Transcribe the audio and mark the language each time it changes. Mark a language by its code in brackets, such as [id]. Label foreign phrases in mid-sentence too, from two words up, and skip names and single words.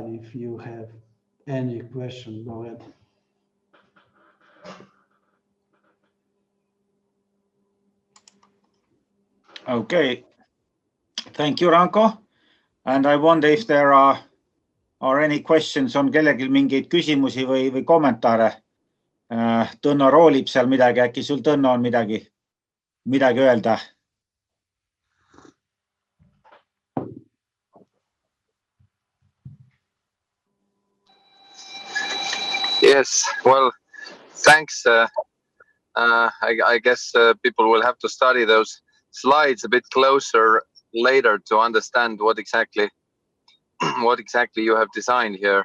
[en] If you have any question, go ahead. Okay, thank you, Ranko. And I wonder if there are any questions, [et] on kellelgi mingeid küsimusi või kommentaare. Tõnno roolib seal midagi, äkki sul, Tõnno, on midagi öelda? [en] Yes, well, thanks. I guess people will have to study those slides a bit closer later to understand what exactly you have designed here.